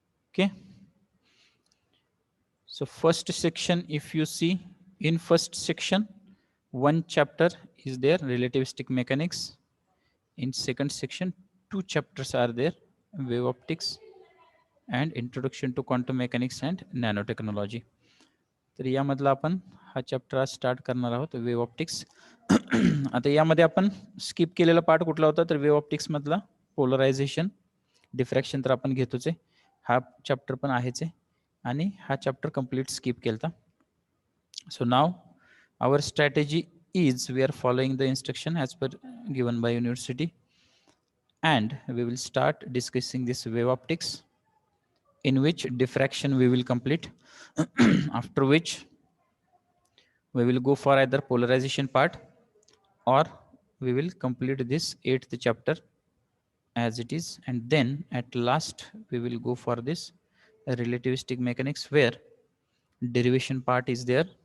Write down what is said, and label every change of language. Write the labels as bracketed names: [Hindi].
[English] Okay, so first section, if you see, in first section 1 chapter is there, relativistic mechanics. In second section 2 chapters are there, wave optics and introduction to quantum mechanics and nanotechnology. [Marathi] तर यामधला आपण हा chapter आज start करणार आहोत, wave optics. आता यामध्ये आपण स्किप केलेला पार्ट कुठला होता, तर वेव्ह ऑप्टिक्स मधला पोलरायझेशन, डिफ्रॅक्शन तर आपण घेतोच आहे, हा चॅप्टर पण आहेच आहे, आणि हा चॅप्टर कंप्लीट स्किप केलता. [English] So now our strategy is we are following the instruction as per given by university, and we will start discussing this wave optics, in which diffraction we will complete. After which we will go for either polarization part, or we will complete this 8th chapter as it is, and then at last we will go for this relativistic mechanics, where derivation part is there.